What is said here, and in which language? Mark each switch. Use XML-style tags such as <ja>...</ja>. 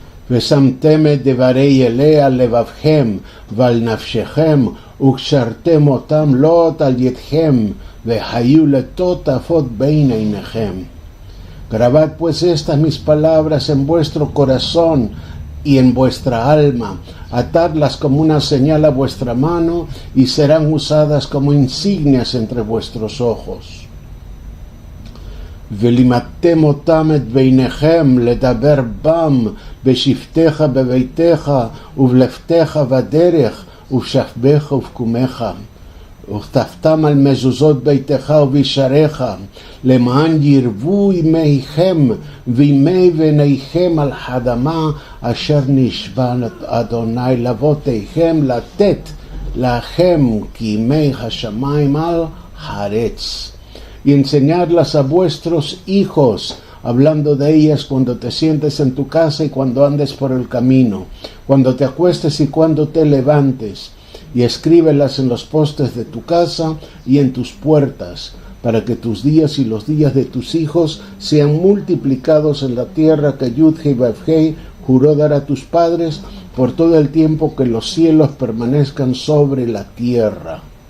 <he>ושמתם את דברי אלה על לבבכם ועל נפשכם, וקשרתם אותם לוט על ידכם, והיו לטוטפות בין עיניכם.</he> <es>Grabad pues estas mis palabras en vuestro corazón y en vuestra alma, atadlas como una señal a vuestra mano y serán usadas como insignias entre vuestros ojos.</es> <he>ולימדתם אותם את ביניכם לדבר בם בשבתך בביתך ובלכתך בדרך ובשכבך ובקומך. וכתבתם על מזוזות ביתך ובישריך, למען ירבו ימיכם וימי בניכם על האדמה אשר נשבע אדוני לאבותיכם לתת לכם כימי השמיים על הארץ.</he> <es>Y enseñarlas a vuestros hijos, hablando de ellas cuando te sientes en tu casa y cuando andes por el camino, cuando te acuestes y cuando te levantes, y escríbelas en los postes de tu casa y en tus puertas, para que tus días y los días de tus hijos sean multiplicados en la tierra que Yud-Hei Vav-Hei juró dar a tus padres por todo el tiempo que los cielos permanezcan sobre la tierra.</es>